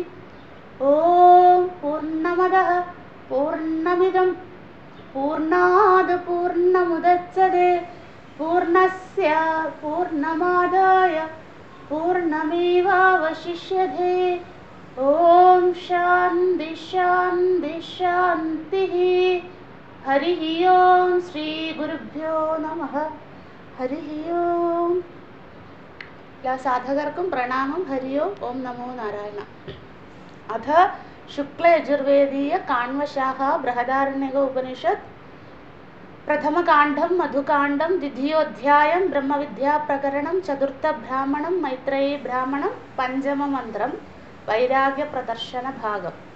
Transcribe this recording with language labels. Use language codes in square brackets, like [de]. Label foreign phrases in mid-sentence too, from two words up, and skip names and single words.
[sa] ओम पूर्णमदः पूर्णमिदं पूर्णात् पूर्णमुदच्यते पूर्णस्य पूर्णमादाय पूर्णमेवावशिष्यते। ओम शान्ति शान्ति शान्तिः। हरिः ओम श्री गुरुभ्यो नमः। हरिः ओम। [ml] എല്ലാ സാധകർക്കും പ്രണാമം. [sa] ഹരി ഓം. ഓം നമോ നാരായണ. [ml] അഥ ശുക്ലയജുർവേദീയ കാണ്വശാഖ ബൃഹദാരണ്യക ഉപനിഷത്ത് പ്രഥമകാണ്ഡം മധുകാണ്ഡം ദ്വിതീയോധ്യായം ബ്രഹ്മവിദ്യാപ്രകരണം ചതുർത്ഥബ്രാഹ്മണം മൈത്രേയീ ബ്രാഹ്മണം പഞ്ചമമന്ത്രം വൈരാഗ്യ പ്രദർശന ഭാഗം.